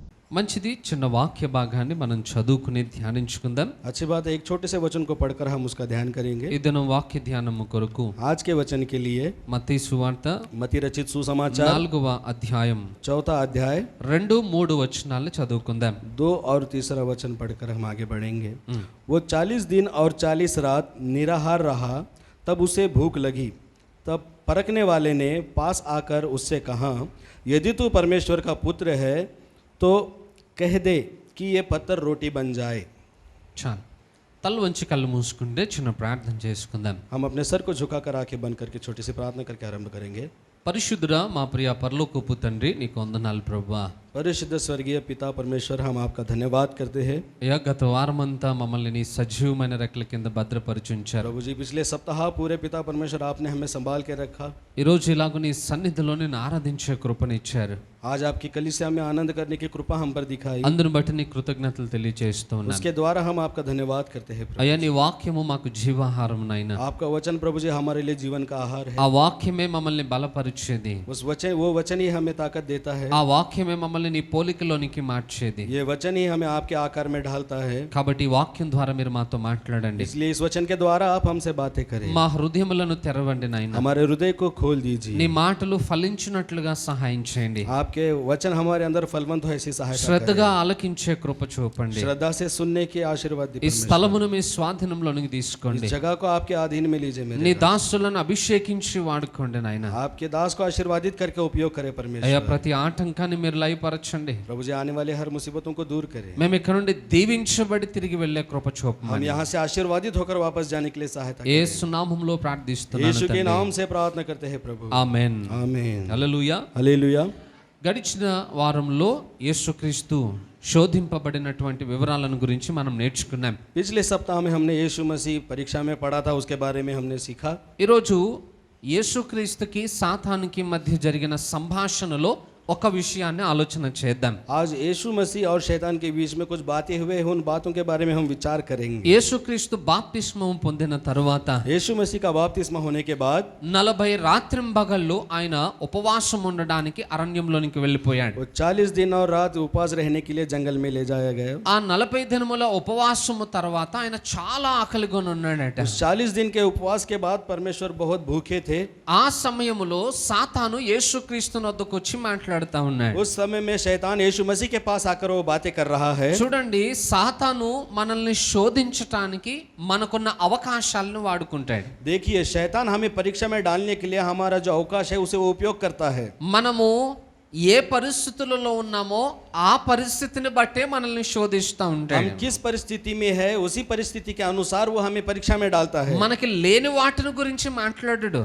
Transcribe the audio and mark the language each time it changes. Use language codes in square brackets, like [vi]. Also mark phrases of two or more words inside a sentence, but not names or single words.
[te] మంచిది, చిన్న వాక్య భాగాన్ని మనం చదువుకుని ధ్యానించుకుందాం. [hi] अच्छी बात है, एक छोटे से वचन को पढ़कर हम उसका ध्यान करेंगे. [te] ఈ దినం వాక్య ధ్యానము కొరకు [hi] आज के वचन के लिए [te] మత్తయి సువార్త [hi] मती रचित सुसमाचार [te] 4వ అధ్యాయం [hi] 4 अध्याय [te] 2-3 వచనాలను చదువుకుందాం. [hi] 2 और 3 वचन पढ़कर हम आगे बढ़ेंगे. वो 40 दिन और 40 रात निराहार रहा, तब उसे भूख लगी. तब परखने वाले ने पास आकर उससे कहा, यदि तू परमेश्वर का पुत्र है तो कह दे कि ये पत्थर रोटी बन जाए. [te] చాలు, తల వంచి కళ్ళు మూసుకుంటే చిన్న ప్రార్థన చేసుకుందాం. [hi] हम अपने सर को झुकाकर आंखें बंद करके छोटी सी प्रार्थना करके आरंभ करेंगे. [te] పరిశుద్ధుడా మా ప్రియ పరలోకపు తండ్రి, నీకు వందనాలు ప్రభువా. [hi] परिशुद्ध स्वर्गीय पिता परमेश्वर, हम आपका धन्यवाद करते हैं. [te] అయ్యా, గత వారమంతా మమ్మల్ని నీ సజీవమైన రెక్కల కింద భద్రపరిచుంచారు. [hi] प्रभु जी, पिछले सप्ताह पूरे पिता परमेश्वर आपने हमें संभाल के रखा. [te] ఈరోజు ఇలాగ నీ సన్నిధిలో నేను ఆరాధించే కృపనిచ్చారు. [hi] आज आपकी कलीसिया में आनंद करने की कृपा हम पर दिखाई. [te] అందును బట్టి నీ కృతజ్ఞతలు తెలియజేస్తూ ఉన్నాను. [hi] उसके द्वारा हम आपका धन्यवाद करते हैं. [te] అయ్యా, నీ వాక్యము మాకు జీవాహారం నాయనా. [hi] आपका वचन प्रभु जी हमारे लिए जीवन का आहार है. [te] ఆ వాక్యమే మమ్మల్ని బలపరిచేది. [hi] वो वचन ही हमें ताकत देता है. [te] ఆ వాక్యమే మమ్మల్ని నీ పోలికలోనికి మార్చేది. [hi] ये वचन ही हमें आपके आकार में ढालता है. [te] కాబట్టి ఈ వాక్యం ద్వారా మీరు మాతో మాట్లాడండి. [hi] इसलिए इस वचन के द्वारा आप हमसे बातें करें. [te] మా హృదయములను తెరవండి నాయనా. [hi] हमारे हृदय को खोल दीजिए. [te] నీ మాటలు ఫలించినట్లుగా సహాయం చేయండి. [hi] आपके वचन हमारे अंदर फलवंत हो ऐसी सहायता [te] శ్రద్ధగా ఆలకించే కృప చూపండి. [hi] करें. श्रद्धा से सुनने की आशीर्वाद [te] ఈ [hi] दीजिए. [te] స్థలమును మీ స్వాధీనంలోనికి తీసుకోండి. [hi] इस जगह को आपके अधीन में लीजिए. [te] నీ [hi] मेरे [te] దాసులను అభిషేకించి వాడుకోండి నాయనా. [hi] आपके दास को आशीर्वादित करके उपयोग करें [te] అయ్యా, [hi] परमेश्वर. [te] ప్రతి ఆటంకాన్ని మీరు లయపరచండి. [hi] प्रभु जी, आने वाले हर मुसीबतों को दूर करें. [te] మేము ఇక్కడ నుండి దీవించబడి తిరిగి వెళ్ళే కృప [hi] हम [te] చూపమని [hi] यहाँ से आशीर्वादित होकर वापस जाने के लिए सहायता करें. [te] యేసు నామములో ప్రార్థిస్తున్నాను [hi] यीशु के [te] తండ్రి. [hi] नाम से प्रार्थना करते हैं प्रभु. [te] ఆమేన్. [hi] आमीन. [te] హల్లెలూయా. [hi] हालेलुया. [te] గడిచిన వారంలో యేసుక్రీస్తు శోధింపబడినటువంటి వివరాలను గురించి మనం నేర్చుకున్నాం. [hi] पिछले सप्ताह में हमने यीशु मसीह परीक्षा में पढ़ा था, उसके बारे में हमने सीखा. [te] ఈరోజు యేసుక్రీస్తుకి సాతానుకి మధ్య జరిగిన సంభాషణలో ఒక విషయాన్ని ఆలోచన చేద్దాం. [hi] आज यीशु मसीह और शैतान के बीच में कुछ बातें हुए हैं, उन बातों के बारे में हम विचार करेंगे. [te] యేసుక్రీస్తు బాప్తిస్మం పొందిన తరువాత [hi] यीशु मसीह का बपतिस्मा होने के बाद [te] 40 రాత్రింబగళ్ళు ఆయన ఉపవాసం ఉండడానికి అరణ్యంలోనికి వెళ్ళిపోయాడు. [hi] वो 40 दिन और रात उपवास रहने के लिए जंगल में ले जाया गया. [te] ఆ 40 దినముల ఉపవాసము తర్వాత ఆయన చాలా ఆకలిగా ఉన్నాడట. [hi] उस 40 दिन के उपवास के बाद परमेश्वर बहुत भूखे थे. [te] ఆ సమయములో సాతాను యేసుక్రీస్తు వద్దకు వచ్చి మాట్లాడుతా ఉన్నాడు. [hi] उस समय में शैतान यीशु मसीह के पास आकर वो बातें कर रहा है. [te] చూడండి, సాతాను మనల్ని శోధించటానికి మనకున్న అవకాశాలను వాడుకుంటాడు. [hi] देखिए, शैतान हमें परीक्षा में डालने के लिए हमारा जो अवकाश है उसे वो उपयोग करता है. [te] మనము ఏ పరిస్థితులలో ఉన్నామో ఆ పరిస్థితిని బట్టే మనల్ని శోధిస్తూ [hi] हम [te] ఉంటాడు. [hi] किस परिस्थिति में है उसी परिस्थिति के अनुसार वो हमें परीक्षा में डालता है. [te] మనకి లేని వాటిని గురించి మాట్లాడడు.